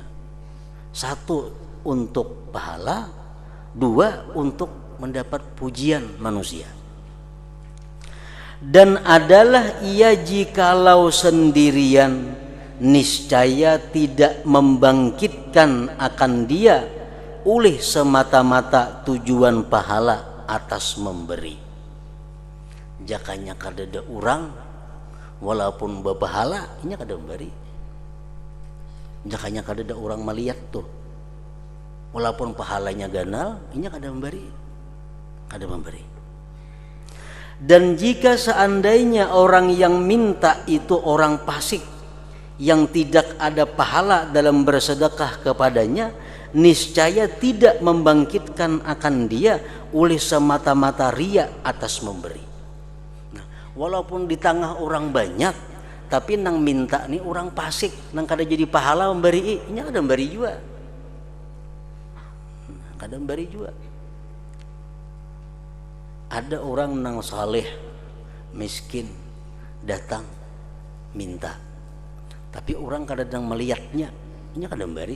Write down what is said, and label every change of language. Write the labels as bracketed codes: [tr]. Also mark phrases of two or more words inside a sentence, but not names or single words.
[id] 1 untuk pahala, 2 untuk mendapat pujian manusia. Dan adalah ia jikalau sendirian, niscaya tidak membangkitkan akan dia oleh semata-mata tujuan pahala atas memberi. [bjn] Jakanya kadada orang walaupun berpahala inya kada memberi. Jakanya kadada orang melihat tuh walaupun pahalanya ganal inya kada memberi. [id] Dan jika seandainya orang yang minta itu orang fasik yang tidak ada pahala dalam bersedekah kepadanya, niscaya tidak membangkitkan akan dia oleh semata-mata riya atas memberi. [bjn] Nah, walaupun di tengah orang banyak, tapi nang minta nih orang fasik, nang kada jadi pahala memberi, ini kada memberi juga. Kada memberi juga. Ada orang nang saleh, miskin, datang minta, tapi orang kadang melihatnya, ini kada memberi.